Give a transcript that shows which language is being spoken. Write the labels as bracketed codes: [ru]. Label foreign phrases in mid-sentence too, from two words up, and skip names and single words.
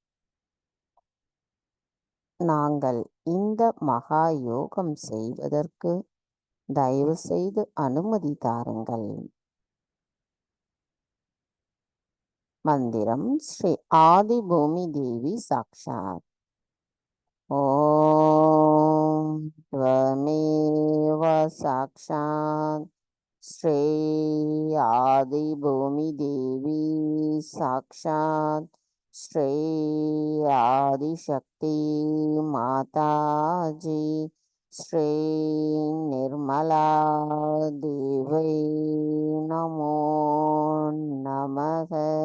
[ta] நாங்கள் இந்த மகா யோகம் செய்வதற்கு தயவு செய்து அனுமதி தாருங்கள். [sa] मन्त्रम् श्री आदि भूमि देवी साक्षात्. ஓம் त्वमेव साक्षात् श्री आदि भूमि देवी साक्षात् श्री आदिशक्ति माताजी श्री निर्मला देवी नमो नमः.